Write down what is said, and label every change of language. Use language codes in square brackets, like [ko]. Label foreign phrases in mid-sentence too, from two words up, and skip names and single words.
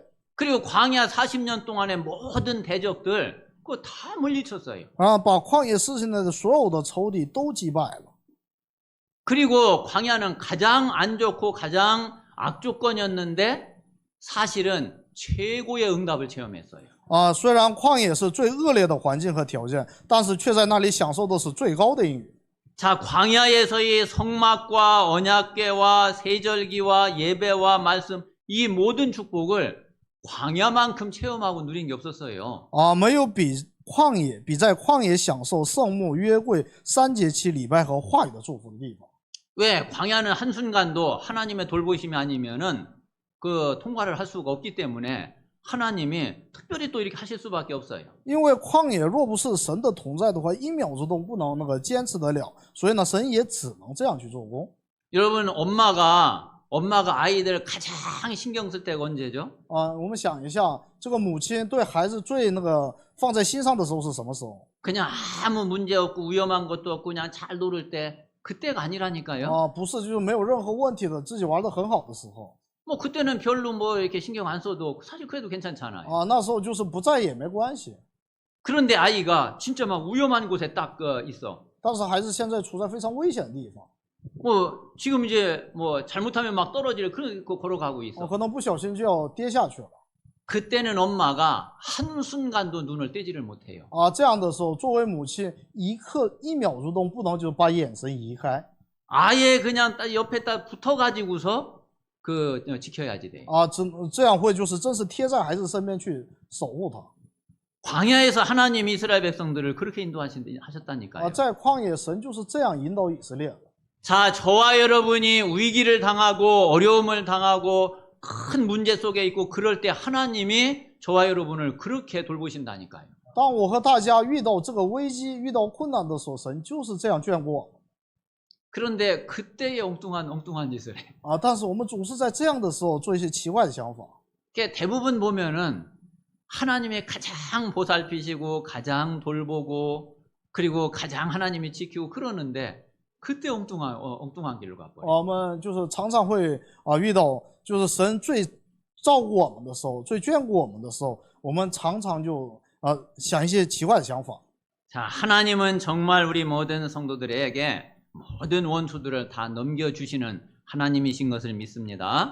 [ko] 그리고 광야 40년 동안의 모든 대적들 그거 다 물리쳤어요. [zh] 把旷野40年的所有的仇敌都击败了。 [ko] 그리고 광야는 가장 안 좋고 가장 악조건이었는데 사실은 최고의 응답을 체험했어요. [zh] 虽然旷野是最恶劣的环境和条件，但是却在那里享受的是最高的应许。 [ko] 자, 광야에서의 성막과 언약궤와 세절기와 예배와 말씀 이 모든 축복을 광야만큼 체험하고 누린 게 없었어요. [zh] 没有比在旷野享受圣幕、约柜、三节期礼拜和话语的祝福的地方。 [ko] 왜? 광야는 한순간도 하나님의 돌보심이 아니면은 그 통과를 할 수가 없기 때문에 하나님이 특별히 또 이렇게 하실 수밖에 없어요. [zh] 因为旷野若不是神的同在的话，1秒钟都不能坚持得了，所以呢，神也只能这样去做工。 [ko] 여러분 엄마가 아이들 가장 신경 쓸 때가 언제죠? [zh] 我们想一下，这个母亲对孩子最放在心上的时候是什么时候？ [ko] 그냥 아무 문제 없고 위험한 것도 없고 그냥 잘 놀을 때 그때가 아니라니까요. [zh] 不是就是没有任何问题的，自己玩得很好的时候。 [ko] 뭐 그때는 별로 뭐 이렇게 신경 안 써도 사실 그래도 괜찮잖아요. [zh] 那时候就是不在也没关系。 [ko] 그런데 아이가 진짜 막 위험한 곳에 딱 있어. [zh] 但是孩子现在处在非常危险的地方， [ko] 뭐 지금 이제 뭐 잘못하면 막 떨어질 그런 거 걸어가고 있어. [zh] 可能不小心就要跌下去了。 [ko] 그때는 엄마가 한순간도 눈을 떼지를 못해요. [zh] 这样的时候，作为母亲，1秒钟都不能就把眼神移开。 [ko] 아예 그냥 옆에 딱 붙어가지고서 지켜야지 돼. [zh] 这样会就是真是贴在孩子身边去守护他。 [ko] 광야에서 하나님이 이스라엘 백성들을 그렇게 인도하셨다니까요. [zh] 在旷野，神就是这样引导以色列的。 [ko] 자, 저와 여러분이 위기를 당하고 어려움을 당하고 큰 문제 속에 있고 그럴 때 하나님이 저와 여러분을 그렇게 돌보신다니까요. [zh] 当我和大家遇到这个危机、遇到困难的时候，神就是这样眷顾我们。 [ko] 그런데 그때의 엉뚱한 짓을 해. [zh] 但是我们总是在这样的时候做一些奇怪的想法。 [ko] 대부분 보면은 하나님이 가장 보살피시고 가장 돌보고 그리고 가장 하나님이 지키고 그러는데 그때 엉뚱한 길로 가버려요. [zh] 我们就是常常会遇到，就是神最照顾我们的时候，最眷顾我们的时候，我们常常就想一些奇怪的想法。 [ko] 자, 하나님은 정말 우리 모든 성도들에게 모든 원수들을 다 넘겨주시는 하나님이신 것을 믿습니다.